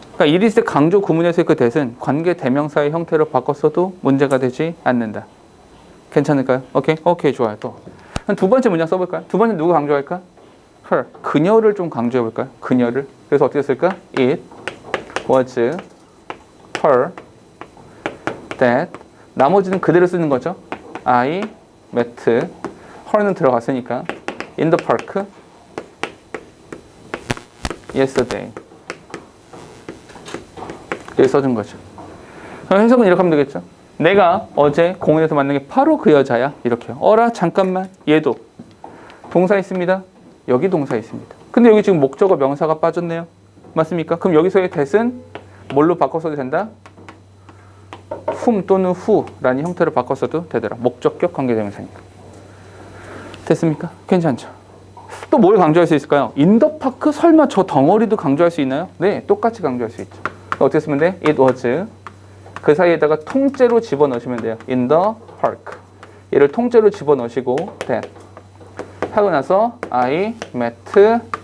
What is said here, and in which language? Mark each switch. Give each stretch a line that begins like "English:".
Korean: 그러니까 it is 강조 구문에서의 그 that은 관계 대명사의 형태로 바꿔 써도 문제가 되지 않는다. 괜찮을까요? 오케이, 좋아요. 또 두 번째 문장 써볼까요? 두 번째 누구 강조할까? her. 그녀를 좀 강조해볼까요? 그녀를. 그래서 어떻게 쓸까?
English: It was her that.
Korean: 나머지는 그대로 쓰는 거죠.
English: I met her는
Korean: 들어갔으니까
English: in the park yesterday.
Korean: 이렇게 써준 거죠. 해석은 이렇게 하면 되겠죠. 내가 어제 공원에서 만난 게 바로 그 여자야. 이렇게요. 어라 잠깐만. 얘도 동사 있습니다. 여기 동사 있습니다. 근데 여기 지금 목적어 명사가 빠졌네요. 맞습니까? 그럼 여기서의 that은 뭘로 바꿔 써도 된다? whom 또는 who라는 형태로 바꿔 써도 되더라. 목적격 관계대명사니까. 됐습니까? 괜찮죠? 또 뭘 강조할 수 있을까요?
English: in the park?
Korean: 설마 저 덩어리도 강조할 수 있나요? 네, 똑같이 강조할 수 있죠. 어떻게 쓰면 돼? It was. 그 사이에다가 통째로 집어넣으시면 돼요.
English: In the park.
Korean: 얘를 통째로 집어넣으시고 that. 하고 나서
English: I met her.